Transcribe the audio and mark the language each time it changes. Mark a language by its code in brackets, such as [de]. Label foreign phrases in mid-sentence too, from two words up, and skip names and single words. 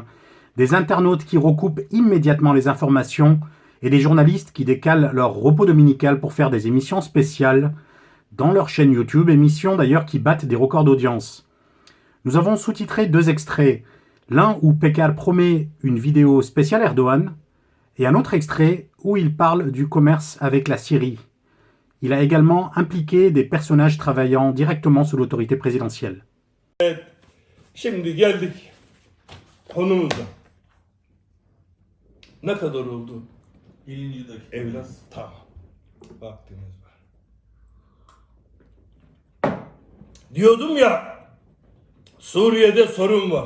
[fr] Des internautes qui recoupent immédiatement les informations et des journalistes qui décalent leur repos dominical pour faire des émissions spéciales dans leur chaîne YouTube, émissions d'ailleurs qui battent des records d'audience. Nous avons sous-titré 2 extraits. L'un où Pekal promet une vidéo spéciale Erdogan et un autre extrait où il parle du commerce avec la Syrie. Il a également impliqué des personnages travaillant directement sous l'autorité présidentielle. [tr] Şimdi geldik konumuza. Ne kadar oldu? 50. dakika. Evlat tamam. Vaktimiz var. Diyordum ya, Suriye'de sorun var.